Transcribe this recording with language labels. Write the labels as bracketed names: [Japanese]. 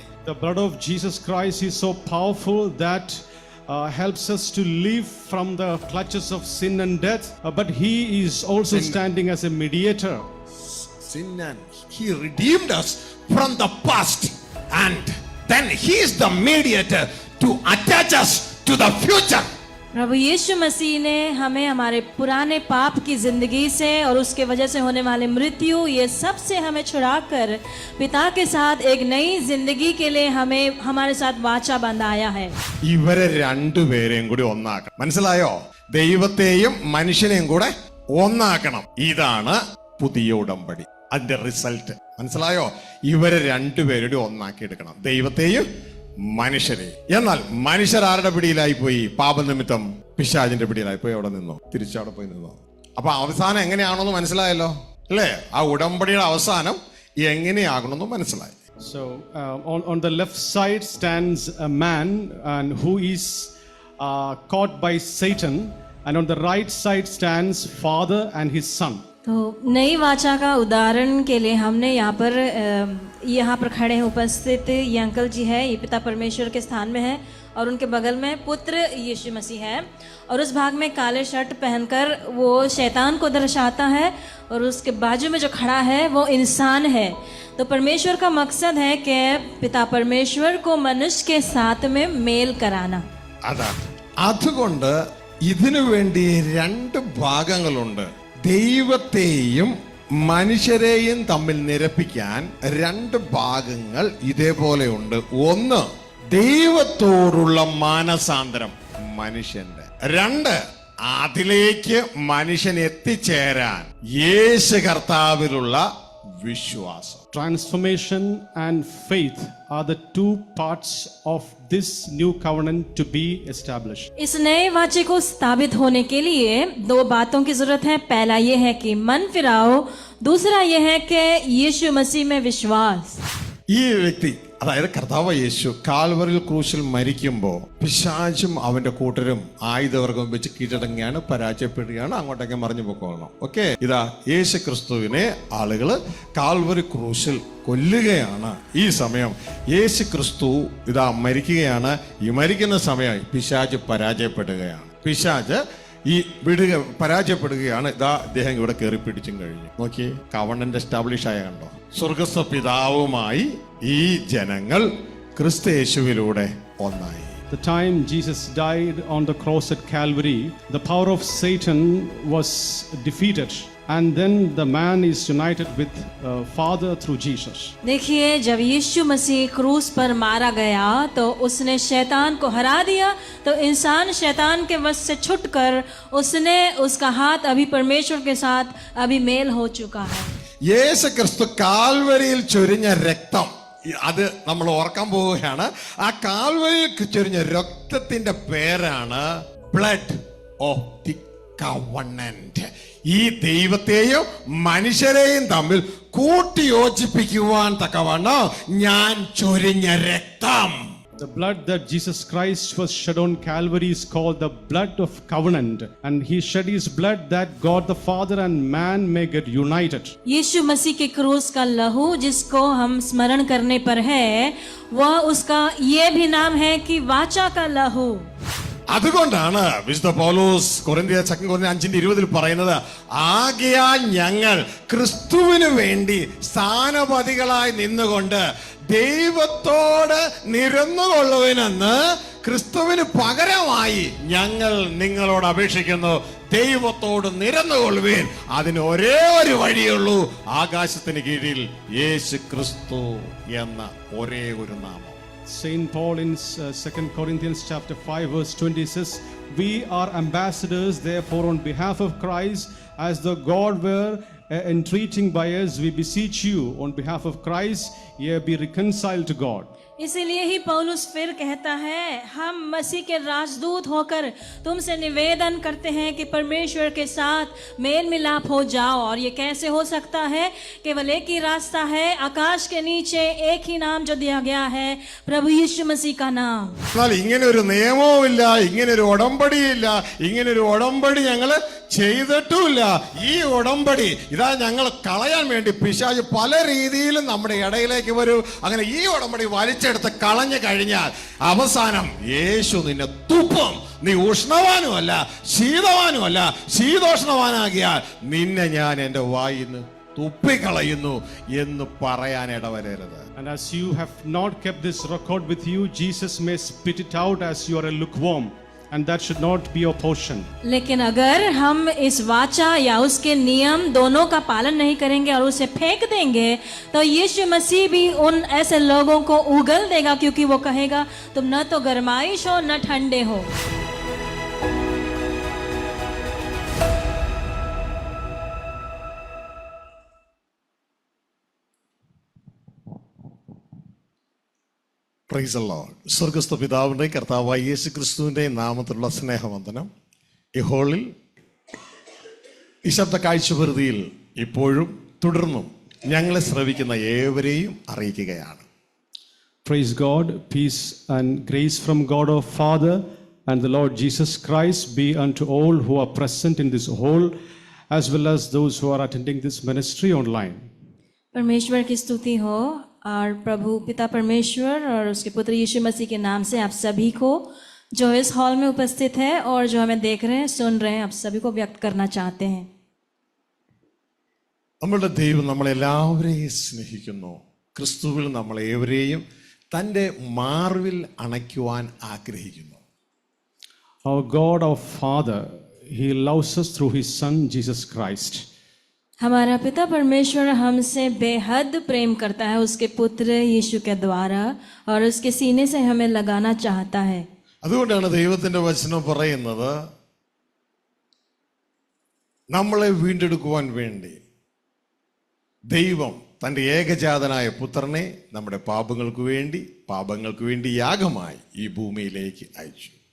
[English] The blood of Jesus Christ is so powerful that helps us to live from the clutches of sin and death, but he is also standing as a mediator. Sin, and he redeemed us from the past, and then he is the mediator to attach us to the future. [Hindi] प्रभु यीशु मसीह ने हमें हमारे पुराने पाप की जिंदगी से और उसके वजह से होने वाले मृत्यु, ये सब से हमें छुड़ाकर पिता के साथ एक नई जिंदगी के लिए हमें हमारे साथ वाचा बंधाया है. [Malayalam] ഇവരെ രണ്ടുപേരെയും കൂടി ഒന്നാക്കണം. മനസ്സിലായോ? ദൈവത്തെയും മനുഷ്യനെയും കൂടെ ഒന്നാക്കണം. ഇതാണ് പുതിയ ഉടമ്പടി. അതിന്റെ റിസൾട്ട് മനസ്സിലായോ? ഇവരെ രണ്ടുപേരുടെ ഒന്നാക്കി എടുക്കണം, ദൈവത്തെയും മനുഷ്യരെ. എന്നാൽ മനുഷ്യർ ആരുടെ പിടിയിലായി പോയി? പാപനിമിത്തം പിശാചിന്റെ പിടിയിലായി പോയി. അവിടെ നിന്നോ, തിരിച്ചവിടെ പോയി നിന്നോ. അപ്പൊ അവസാനം എങ്ങനെയാണെന്ന് മനസ്സിലായല്ലോ അല്ലേ? ആ ഉടമ്പടിയുടെ അവസാനം എങ്ങനെയാകണമെന്ന് മനസ്സിലായി. [English] So on the left side stands a man and who is caught by Satan, and on the right side stands father and his son. [Hindi] तो नई वाचा का उदाहरण के लिए हमने यहाँ पर खड़े हैं उपस्थित ये अंकल जी है, ये पिता परमेश्वर के स्थान में है, और उनके बगल में पुत्र यीशु मसीह है, और उस भाग में काले शर्ट पहनकर वो शैतान को दर्शाता है, और उसके बाजू में जो खड़ा है वो इंसान है. तो परमेश्वर का मकसद है कि पिता परमेश्वर को मनुष्य के साथ में मेल कराना. [Malayalam] അതുകൊണ്ട് ഇതിനു വേണ്ടി രണ്ട് ഭാഗങ്ങളുണ്ട്. ദൈവത്തെയും മനുഷ്യരെയും തമ്മിൽ നിരപ്പിക്കാൻ രണ്ട് ഭാഗങ്ങൾ ഇതേപോലെയുണ്ട്. ഒന്ന്, ദൈവത്തോടുള്ള മാനസാന്തരം മനുഷ്യന്റെ. രണ്ട്, അതിലേക്ക് മനുഷ്യൻ എത്തിച്ചേരാൻ യേശു കർത്താവിലുള്ള വിശ്വാസം. [English] Transformation and faith are the two parts of this new covenant to be established. [Hindi] इस नए वाचे को स्थापित होने के लिए दो बातों की जरूरत है. पहला ये है कि मन फिराओ, दूसरा ये है कि यीशु मसीह में विश्वास. [Malayalam] ഈ വ്യക്തി, അതായത് കർത്താവ് യേശു കാൽവറിൽ ക്രൂശിൽ മരിക്കുമ്പോൾ പിശാചും അവന്റെ കൂട്ടരും ആയുധവർഗം വെച്ച് കീഴടങ്ങിയാണ്, പരാജയപ്പെടുകയാണ്, അങ്ങോട്ടേക്ക് മറിഞ്ഞു പോക്കണം. ഓക്കെ, ഇതാ യേശു ക്രിസ്തുവിനെ ആളുകള് കാൽവറി ക്രൂശിൽ കൊല്ലുകയാണ്. ഈ സമയം യേശു ക്രിസ്തു ഇതാ മരിക്കുകയാണ്. ഈ മരിക്കുന്ന സമയം പിശാച് പരാജയപ്പെടുകയാണ്. പിശാച് പരാജയപ്പെടുകയാണ്. ഇതാ അദ്ദേഹം ഇവിടെ കയറി പിടിച്ചും കഴിഞ്ഞു. നോക്കിയേ, [English] covenant establish [Malayalam] ആയ കണ്ടോ? സ്വർഗസ്ഥ പിതാവുമായി ഈ ജനങ്ങൾ ക്രിസ്തു യേശുവിലൂടെ ഒന്നായി. [English] The time Jesus died on the cross at Calvary, the power of Satan was defeated, and then the man is united with Father through Jesus. [Hindi] देखिए, जब यीशु मसीह क्रूस पर मारा गया तो उसने शैतान को हरा दिया. तो इंसान शैतान के वश से छुटकर उसका हाथ अभी परमेश्वर के साथ अभी मेल हो चुका है. [Malayalam] യേശു ക്രിസ്തു കാൽവരിയിൽ ചൊരിഞ്ഞ രക്തം, അത് നമ്മൾ ഓർക്കാൻ പോവുകയാണ്. ആ കാൽവരിയിൽ ചൊരിഞ്ഞ രക്തത്തിന്റെ പേരാണ് [English] Blood of the covenant. [Malayalam] ഈ ദൈവത്തെയും മനുഷ്യരെയും തമ്മിൽ കൂട്ടിയോജിപ്പിക്കുവാൻ തക്കവണ്ണം ഞാൻ ചൊരിഞ്ഞ രക്തം. [English] The blood that Jesus Christ was shed on Calvary is called the blood of covenant, and he shed his blood that God the Father and man may get united. [Hindi] यीशु मसीह के क्रूस का लहू जिसको हम स्मरण करने पर है, वह उसका ये भी नाम है कि वाचा का लहू. [Malayalam] അതുകൊണ്ടാണ് വിശുദ്ധ പൗലോസ് കൊരിന്ത്യർ 5:20 പറയുന്നത്, ആകയാൽ ഞങ്ങൾ ക്രിസ്തുവിന് വേണ്ടി സ്ഥാനപതികളായി നിന്നുകൊണ്ട് ദൈവത്തോട് നിരന്നുകൊള്ളുവിനെന്ന് ക്രിസ്തുവിന് പകരമായി ഞങ്ങൾ നിങ്ങളോട് അപേക്ഷിക്കുന്നു. ദൈവത്തോട് നിരന്നുകൊള്ളുവിൻ. അതിന് ഒരേ ഒരു വഴിയുള്ളൂ, ആകാശത്തിന് കീഴിൽ യേശു ക്രിസ്തു എന്ന ഒരേ ഒരു നാമം. [English] Saint Paul in 2 Corinthians chapter 5 verse 20 says, "We are ambassadors therefore on behalf of Christ, as though God were entreating by us, we beseech you on behalf of Christ, ye be reconciled to God." [Hindi] इसीलिए ही पौलुस फिर कहता है, हम मसीह के राजदूत होकर तुमसे निवेदन करते हैं कि परमेश्वर के साथ मेल मिलाप हो जाओ. और ये कैसे हो सकता है? केवल एक ही रास्ता है, आकाश के नीचे एक ही नाम जो दिया गया है, प्रभु यीशु मसीह का नाम. [Malayalam] എന്നാൽ ഇങ്ങനെ ഒരു നിയമവുമില്ല, ഇങ്ങനെ ഒരു ഉടമ്പടിയില്ല, ഇങ്ങനെ ഒരു ഉടമ്പടി ഞങ്ങള് ചെയ്തിട്ടുമില്ല. ഈ ഉടമ്പടി ഇതാ ഞങ്ങൾ കളയാൻ വേണ്ടി പിശാച് പല രീതിയിലും നമ്മുടെ ഇടയിലേക്ക് വരും. അങ്ങനെ ഈ ഉടമ്പടി വലിച്ചെടുത്ത് കളഞ്ഞു കഴിഞ്ഞാൽ അവസാനം യേശു നിന്നെ തുപ്പും. നീ ഉഷ്ണവാനുമല്ല, ശീതവാനുമല്ല, ശീതോഷ്ണവാനാകിയാൽ നിന്നെ ഞാൻ എൻ്റെ വായിന്ന് തുപ്പിക്കളയുന്നു എന്ന് പറയാൻ ഇടവരരുത്. [English] And as you have not kept this record with you, Jesus may spit it out as you are a lukewarm, and that should not be your portion. [Hindi] लेकिन अगर हम इस वाचा या उसके नियम दोनों का पालन नहीं करेंगे और उसे फेंक देंगे, तो यीशु मसीह भी उन ऐसे लोगों को उगल देगा, क्योंकि वो कहेगा तुम न तो गरमाइश हो न ठंडे हो. [English] Praise the lord. [Malayalam] സ്വർഗ്ഗസ്ഥ പിതാവിന്റെ കർത്താവായ യേശു ക്രിസ്തുവിന്റെ നാമത്തിലുള്ള സ്നേഹവന്ദനം ഈ ഹോളിൽ ഈ ശബ്ദ കാഴ്ചപരിധിയിൽ ഇപ്പോഴും തുടർന്നും ഞങ്ങളെ ശ്രവിക്കുന്ന ഏവരെയും അറിയിക്കുകയാണ്. [English] Praise God, peace and grace from God our Father and the Lord Jesus Christ be unto all who are present in this hall, as well as those who are attending this ministry online. [Hindi] परमेश्वर की स्तुति हो. और प्रभु पिता परमेश्वर और उसके पुत्र यीशु मसीह के नाम से आप सभी को जो इस हॉल में उपस्थित है और जो हमें देख रहे हैं, सुन रहे हैं, आप सभी को व्यक्त करना चाहते हैं. [Malayalam] നമ്മളുടെ ദൈവം നമ്മളെല്ലാവരെയും സ്നേഹിക്കുന്നു. ക്രിസ്തുവിൽ നമ്മളേവരെയും തൻ്റെ മാർവിൽ അണയ്ക്കുവാൻ ആഗ്രഹിക്കുന്നു. [English] Our God, our Father, He loves us through His Son, Jesus Christ. [Hindi] हमारा पिता परमेश्वर हमसे बेहद प्रेम करता है उसके पुत्र यीशु के द्वारा, और उसके सीने से हमें लगाना चाहता है. [Malayalam] അതുകൊണ്ടാണ് ദൈവത്തിന്റെ വചനം പറയുന്നത്, നമ്മളെ വീണ്ടെടുക്കുവാൻ വേണ്ടി ദൈവം തൻ്റെ ഏകജാതനായ പുത്രനെ നമ്മുടെ പാപങ്ങൾക്ക് വേണ്ടി യാഗമായി ഈ ഭൂമിയിലേക്ക് അയച്ചു.